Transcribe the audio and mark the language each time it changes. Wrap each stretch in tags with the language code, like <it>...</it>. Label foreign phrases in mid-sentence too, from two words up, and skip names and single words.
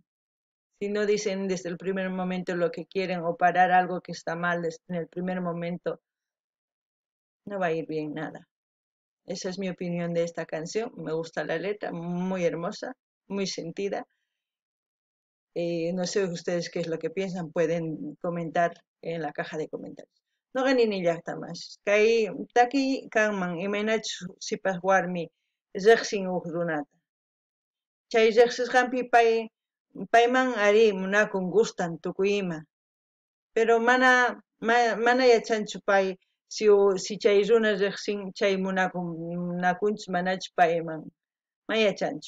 <es>Si no dicen desde el primer momento lo que quieren o parar algo que está mal en el primer momento, no va a ir bien nada. Esa es mi opinión de esta canción. Me gusta la letra, muy hermosa, muy sentida. No sé ustedes qué es lo que piensan, pueden comentar en la caja de comentarios. No ganin illaqta más.</es> <qu>Kay taki kanman imaynachus sipas warmi riqsin huk runata. Chay riqsisqanpi payman ari munakun gustan tukuy ima. Pero mana yachanchu pay si chay runa riqsin chay munakunchus manachu payman mayachanchu.</qu>